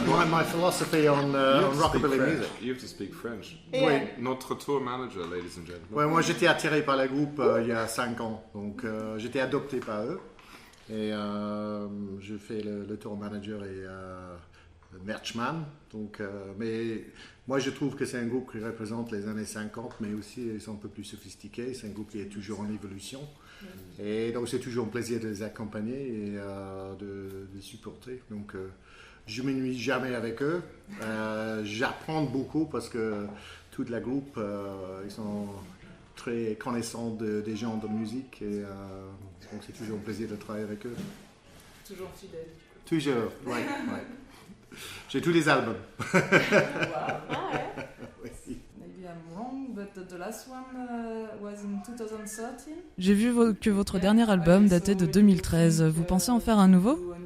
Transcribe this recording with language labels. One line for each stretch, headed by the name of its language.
English: My philosophy on rockabilly music. You have to speak French.
French: Oui. Notre tour manager,
English: ladies and gentlemen.
French: Ouais, moi j'étais attiré par le groupe il y a 5 ans, donc j'étais adopté par eux et je fais le tour manager et le merchman. Donc, mais moi je trouve que c'est un groupe qui représente les années 50, mais aussi ils sont un peu plus sophistiqués. C'est un groupe qui est toujours en évolution. Et donc c'est toujours un plaisir de les accompagner et de les supporter. Donc je ne m'ennuie jamais avec eux. J'apprends beaucoup parce que toute la groupe, ils sont très connaissants des gens de musique et donc c'est toujours un plaisir de travailler avec eux. Toujours fidèle. Toujours, oui. Ouais. J'ai tous les albums. Wow. Oui.
English: Maybe I'm wrong, but the last one was in 2013.
French: J'ai vu que votre dernier album datait de 2013. Vous pensez en faire un nouveau?